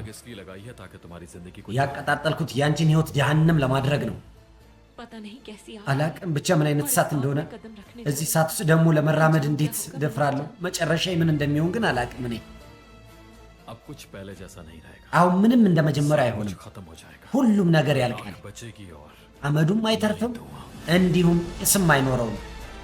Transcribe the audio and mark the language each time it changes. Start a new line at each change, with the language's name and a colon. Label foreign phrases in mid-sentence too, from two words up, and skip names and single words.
Hindi: आग इसलिए लगाई है ताकि तुम्हारी जिंदगी को
Amharic: ያቀጣጠልኩት ያንቺን ህይወት ጀሃነም ለማድረግ ነው።
Hindi: पता नहीं कैसी आग
Amharic: አላቅም ብቻ ምን አይነት እሳት እንደሆነ። እዚህ እሳት ውስጥ ደግሞ ለመራመድ እንዴት እደፍራለሁ? መጨረሻ ምን እንደሚሆን ግን አላቅም። እኔ
Hindi: अब कुछ पहले जैसा नहीं रहेगा।
Amharic: አሁን ምንም እንደ መጀመሪያ
Hindi: कुछ
Amharic: አይሆንም።
Hindi: खत्म हो जाएगा।
Amharic: ሁሉም ነገር ያልቃል።
Hindi: आग बचेगी और
Amharic: አመዱም አይተርፍም፣ እንዲሁም እስም አይኖረውም።